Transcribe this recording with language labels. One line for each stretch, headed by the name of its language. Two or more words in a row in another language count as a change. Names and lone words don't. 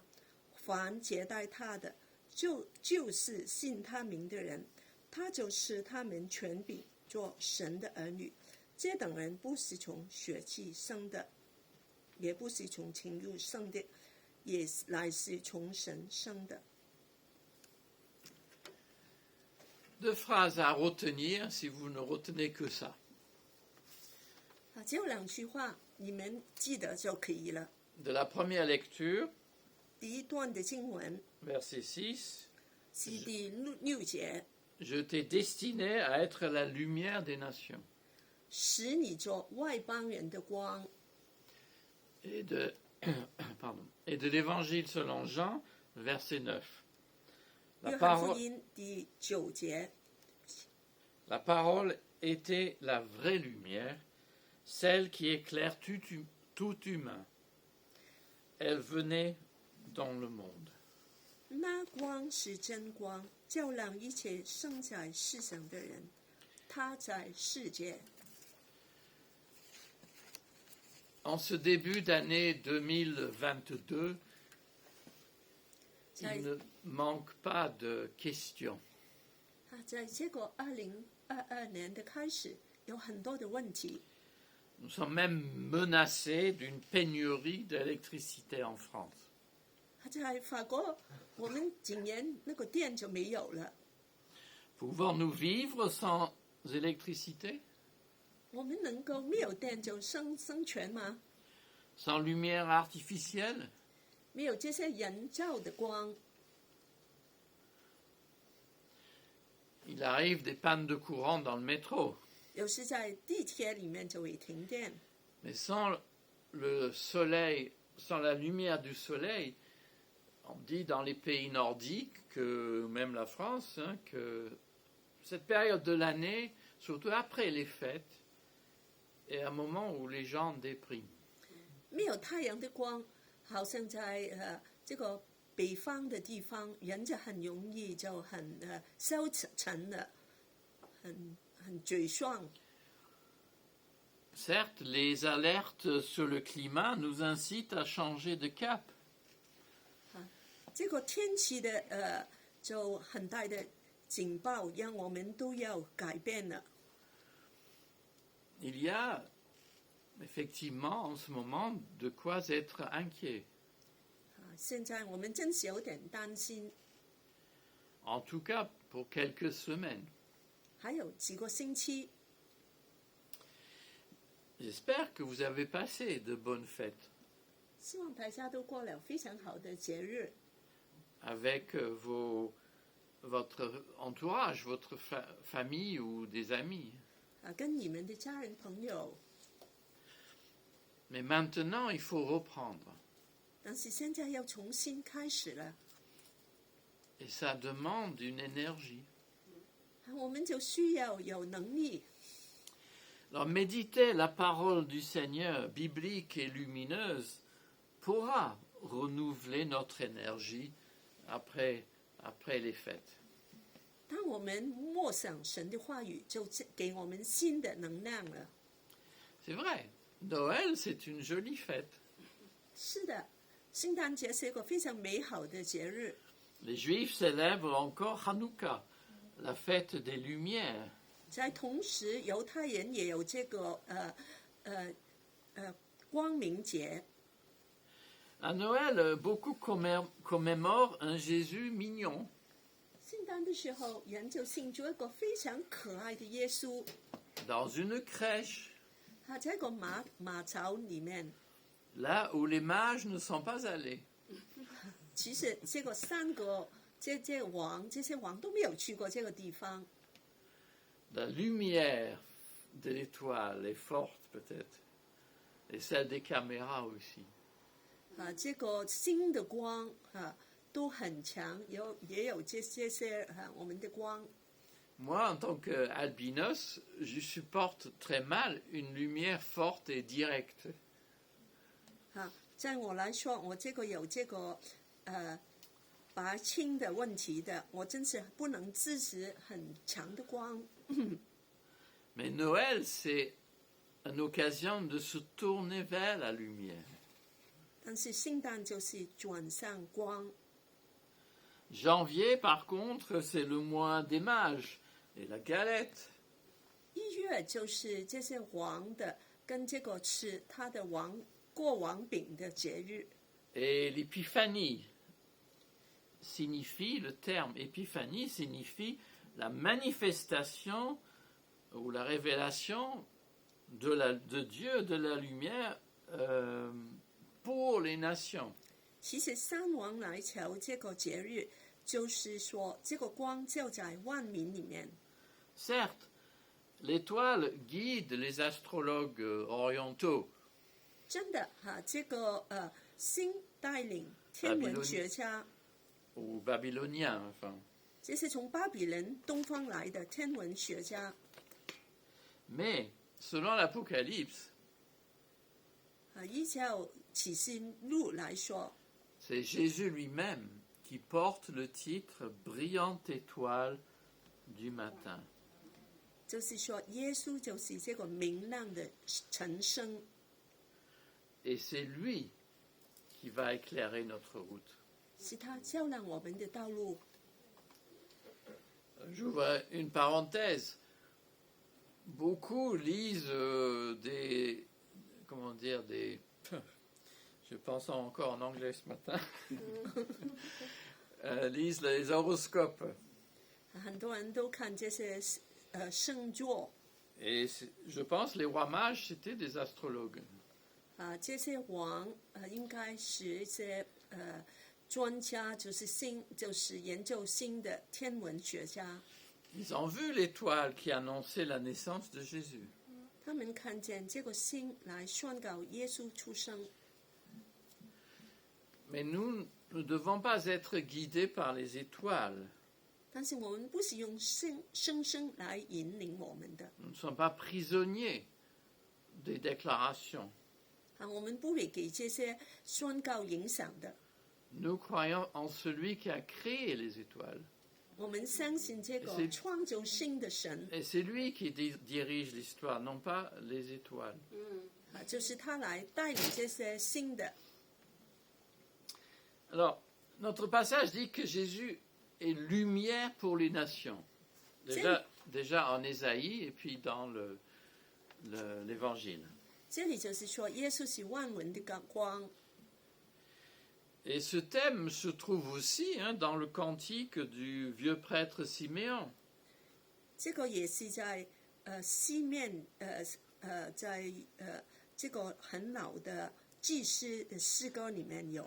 Chinese: 凡接待他的，就是信他名的人，他就赐他们权柄做神的儿女。这等人不是从血气生的，也不是从情欲生的，也乃是从神生的。
French: Deux phrases à retenir si vous ne retenez que ça.
Chinese: 只有两句话，你们记得就可以了。
French: De la première lecture,
Chinese: 第一段的经文
French: verset 6,
Chinese: 是第6节，
French: Je t'ai destiné à être la lumière des nations.
Chinese: 使你做外邦人的光。
French: Et de l'évangile selon Jean, verset 9.
Chinese: 约翰福音第9节，
French: La parole était la vraie lumière, celle qui éclaire tout humain. Elle venait dans le monde.
Chinese: 那光是真光，照亮一切生在世上的人。他在世界。
French: En ce début d'année 2022, il ne manque pas de questions.
Chinese: 在这个2022年的开始，有很多的问题。
French: Nous sommes même menacés d'une pénurie d'électricité en France.
Chinese: 他才发觉我们今年那个电就没有了。
French: Pouvons-nous vivre sans électricité,
Chinese: 我们能够没有电就生存吗？
French: sans lumière artificielle?
Chinese: 没有这些人造的光，
French: Il arrive des pannes de courant dans le métro,
Chinese: 有时在地铁里面就会停电。
French: mais sans le soleil, sans la lumière du soleil, on dit dans les pays nordiques, que même la France, hein, que cette période de l'année, surtout après les fêtes, est un moment où les gens dépriment.
Chinese: 没有太阳的光，好像在这个北方的地方，人就很容易就很消沉了，很沮丧。
French: Certes, les alertes sur le climat nous incitent à changer de cap.
Chinese: 这个天气的就很大的警报，让我们都要改变了。
French: Il y a effectivement en ce moment de quoi être inquiet.
Chinese: 现在我们真是有点担心，
French: En tout cas pour quelques semaines.
Chinese: 还有几个星期，
French: J'espère que vous avez passé de bonnes fêtes
Chinese: 希望大家都过了非常好的节日，
French: avec votre entourage, votre famille ou des amis.
Chinese: 跟你们的家人朋友。
French: Mais maintenant, il faut reprendre.
Chinese: 但是现在要重新开始了，
French: Et ça demande une énergie.
Chinese: 我们就需要有能力。
French: Alors méditer la parole du Seigneur, biblique et lumineuse, pourra renouveler notre énergie après les fêtes.
Chinese: 当我们默想神的话语，就给我们新的能量了。
French: C'est vrai, Noël, c'est une jolie fête.
Chinese: 是的，圣诞节是一个非常美好的节日。
French: Les Juifs célèbrent encore Hanouka, la fête des Lumières.
Chinese: 在同时，犹太人也有这个光明节。
French: À Noël, beaucoup commémorent un Jésus mignon.
Chinese: 圣诞的时候，人就庆祝一个非常可爱的耶稣，
French: Dans une crèche,
Chinese: 他在一个马槽里面。
French: là où les mages ne sont pas allés.
Chinese: 其实这个三个这些王都没有去过这个地方。
French: La lumière de l'étoile est forte peut-être, et celle des caméras aussi.
Chinese: 这个星的光都很强，也有这些我们的光。
French: Moi, en tant qu'albinos, je supporte très mal une lumière forte et directe.
Chinese: 在我来说，我这个有这个白青的问题的，我真是不能支持很强的光。
French: Mais Noël, c'est une occasion de se tourner vers la lumière.
Chinese: 但是圣诞就是转向光。
French: Janvier, par contre, c'est le mois des mages et la galette.
Chinese: 1 月就是这些王的跟这个吃他的过王饼的节日。
French: Et l'épiphanie signifie, le terme épiphanie signifie la manifestation ou la révélation de Dieu, de la lumière pour les nations.
Chinese: 其实三王来朝这个节日，就是说这个光照在万民里面。
French: Certes, l'étoile guide les astrologues orientaux.
Chinese: 真的这个星带领天文学家，
French: Ou babyloniens, enfin.
Chinese: 这是从巴比伦东方来的天文学家。
French: Mais, selon l'Apocalypse,
Chinese: 依照启示录来说，
French: c'est Jésus lui-même qui porte le titre Brillante étoile du matin.
Chinese: 就是说耶稣就是这个明亮的晨星，
French: Et c'est lui qui va éclairer notre route.
Chinese: 是他照亮我们的道路。
French: J'ouvre une parenthèse. Beaucoup lisent des je pense encore en anglais ce matin, lisent les horoscopes.
Chinese: 很多人都看这些星座
French: Et je pense les rois mages, c'était des astrologues.
Chinese: 这些王应该是一些专家，就是研究星的天文学家。
French: Ils ont vu l'étoile qui annonçait la naissance de Jésus.
Chinese: 他们看见这个星来宣告耶稣出生。
French: Mais nous ne devons pas être guidés par les étoiles.
Chinese: 但是我们不是用星来引领我们的，
French: Nous ne sommes pas prisonniers des déclarations.
Chinese: 我们不会给这些宣告影响的。
French: Nous croyons en celui qui a créé les étoiles.
Chinese: 我们相信这个创造星的神，
French: Et c'est lui qui dirige l'histoire, non pas les étoiles.
Chinese: 就是他来带领这些星的。
French: Alors, notre passage dit que Jésus est lumière pour les nations. Déjà en Ésaïe et puis dans l'Évangile.
Chinese: 这里就是说，耶稣是万文的光。
French: Et ce thème se trouve aussi dans le cantique du vieux prêtre Siméon.
Chinese: 这个也是在西面在这个很老的祭司的诗歌里面有。